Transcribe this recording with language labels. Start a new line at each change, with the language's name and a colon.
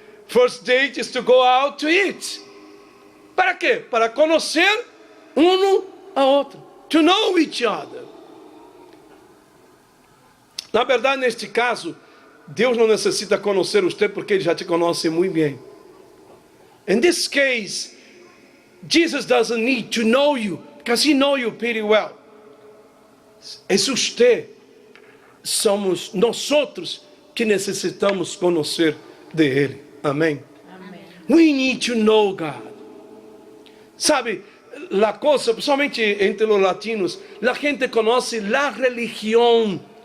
English: First date is to go out to eat.
Portuguese: Para quê? Para conhecer um a outro.
English: To know each other.
Portuguese: Na verdade, neste caso, Deus não necessita conhecer você porque Ele já te conhece muito bem.
English: In this case, Jesus doesn't need to know you because He knows you pretty well.
Portuguese: É você, somos nós outros que necessitamos conhecer de Ele. Amém? Amém.
English: We need to know God.
Portuguese: Sabe, a coisa, principalmente entre os latinos, a gente conhece a religião.